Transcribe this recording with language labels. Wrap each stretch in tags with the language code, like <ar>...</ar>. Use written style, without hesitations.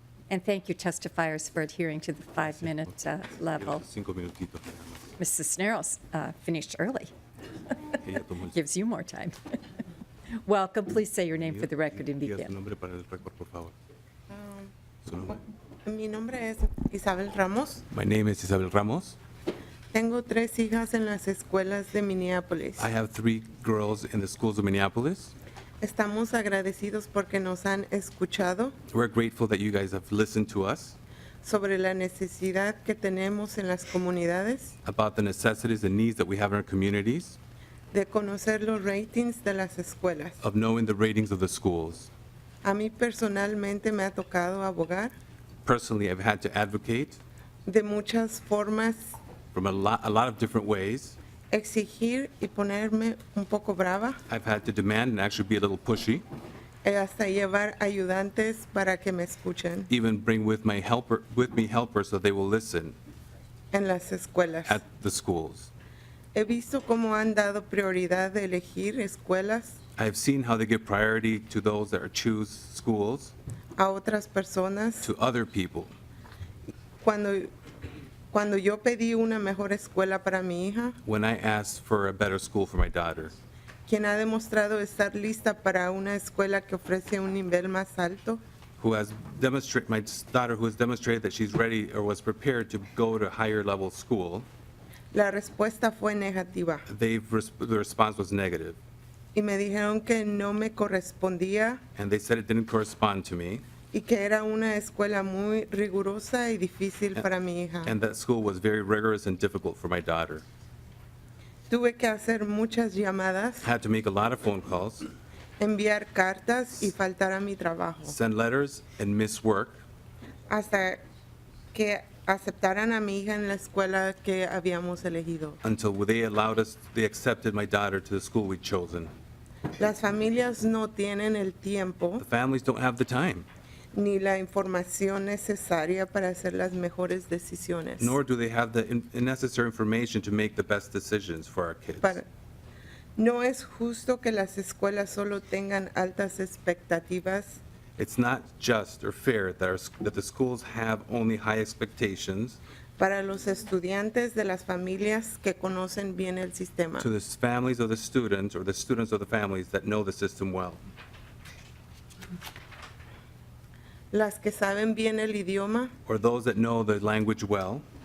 <en>And thank you testifiers for adhering to the 5-minute level.</en> <es>5 minutitos.</es> <en>Ms. Cisneros finished early.</en> <es>Ella tomó el-</es> <en>Gives you more time. Welcome. Please say your name for the record and</en> <es>Diga su</es> <en>begin.</en> <es>nombre para el récord, por favor. Su nombre. Mi nombre es Isabel Ramos.</es> <en>My name is Isabel Ramos.</en> <es>Tengo 3 hijas en las escuelas de Minneapolis.</es> <en>I have 3 girls in the schools of Minneapolis.</en> <es>Estamos agradecidos porque nos han escuchado</es> <en>We're grateful that you guys have listened to us</en> <es>sobre la necesidad que tenemos en las comunidades</es> <en>about the necessities and needs that we have in our communities,</en> <es>de conocer los ratings de las escuelas.</es> <en>of knowing the ratings of the schools.</en> <es>A mí personalmente me ha tocado abogar</es> <en>Personally, I've had to advocate</en> <es>de muchas formas,</es> <en>from a lot of different ways.</en> <es>exigir y ponerme un poco brava,</es> <en>I've had to demand and actually be a little pushy,</en> <es>hasta llevar ayudantes para que me escuchen</es> <en>even bring with me helpers so they will listen</en> <es>en las escuelas.</es> <en>at the schools.</en> <es>He visto cómo han dado prioridad de elegir escuelas</es> <en>I have seen how they give priority to those that choose schools</en> <es>a otras personas.</es> <en>to other people.</en> <es>Cuando yo pedí una mejor escuela para mi hija,</es> <en>When I asked for a better school for my daughter,</en> <es>quien ha demostrado estar lista para una escuela que ofrece un nivel más alto,</es> <en>my daughter who has demonstrated that she's ready or was prepared to go to higher level school,</en> <es>la respuesta fue negativa</es> <en>the response was negative.</en> <es>y me dijeron que no me correspondía</es> <en>And they said it didn't correspond to me,</en> <es>y que era una escuela muy rigurosa y difícil para mi hija.</es> <en>and that school was very rigorous and difficult for my daughter.</en> <es>Tuve que hacer muchas llamadas,</es> <en>Had to make a lot of phone calls,</en> <es>enviar cartas y faltar a mi trabajo,</es> <en>send letters, and miss work</en> <es>hasta que aceptaran a mi hija en la escuela que habíamos elegido.</es> <en>until they accepted my daughter to the school we'd chosen.</en> <es>Las familias no tienen el tiempo</es> <en>The families don't have the time,</en> <es>ni la información necesaria para hacer las mejores decisiones.</es> <en>nor do they have the necessary information to make the best decisions for our kids.</en> <es>No es justo que las escuelas solo tengan altas expectativas</es> <en>It's not just or fair that the schools have only high expectations</en> <es>para los estudiantes de las familias que conocen bien el sistema.</es> <en>to the families of the students or the students of the families that know the system well.</en> <es>Las que saben bien el idioma</es> <en>Or those that know the language well,</en>